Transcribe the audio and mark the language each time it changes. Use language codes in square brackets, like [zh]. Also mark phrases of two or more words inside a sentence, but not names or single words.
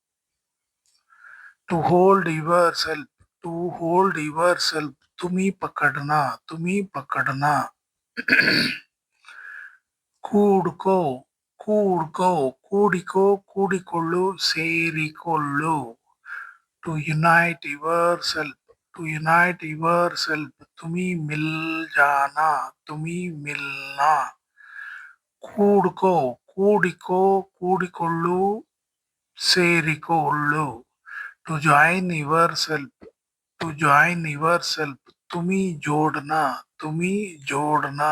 [en] to hold yourself to hold yourself. [hi] तुमी पकड़ना तुमी पकड़ना. [kn] ಕೂಡ್ಕೋ ಕೂಡ್ಕೋ ಕೂಡಿಕೋ ಕೂಡಿಕೊಳ್ಳು ಸೇರಿಕೊಳ್ಳು. [en] to unite yourself to unite yourself. [hi] तुमी मिल जाना तुमी मिलना. [kn] ಕೂಡ್ಕೋ ಕೂಡಿಕೋ ಕೂಡಿಕೊಳ್ಳು ಸೇರಿಕೊಳ್ಳು. [en] to join yourself to join yourself. [hi] तुमी जोड़ना तुमी जोड़ना.